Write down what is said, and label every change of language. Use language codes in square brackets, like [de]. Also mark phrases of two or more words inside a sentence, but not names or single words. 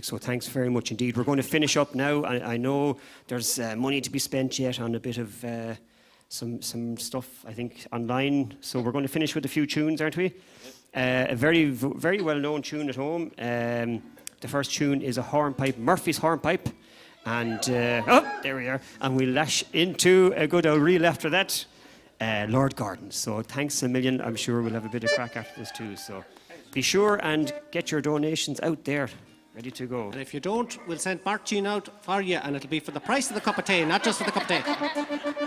[en] So thanks very much indeed. We're going to finish up now. I know there's money to be spent yet on a bit of some stuff, I think, online. So we're going to finish with a few tunes, aren't we? A very well-known tune at home. The first tune is a hornpipe, Murphy's hornpipe, and there we are. And we'll lash into a good old reel after that. Lord Gordon. So thanks a million. I'm sure we'll have a bit of crack after this too. So be sure and get your donations out there, ready to go. And if you don't, we'll send Máirtín out for you, and it'll be for the price of the cup of tea, not just for the cup of tea.